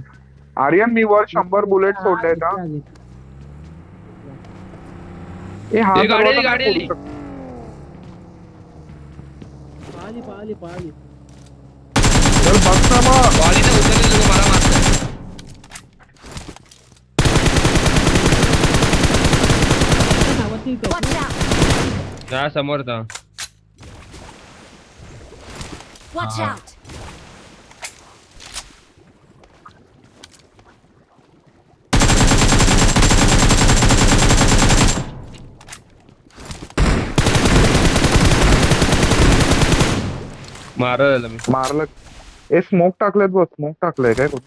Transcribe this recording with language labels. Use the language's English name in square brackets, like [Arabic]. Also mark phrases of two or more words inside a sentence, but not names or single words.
[Marathi] आर्यन मी वर 100 बुलेट सोडलेत हा. हे हा हे गाडी आली, दरवाजा गाडी नाही आली. खोलू शकत. पाहिली. चल बस ना मग. बॉलीने उचललेलं लोक मला मारतात. [English] Watch out! [Marathi] हा समोर था. Watch Ah. out! मारलं मी. मारलं. हे स्मोक टाकलेत बघ. स्मोक टाकलंय काय कुठं?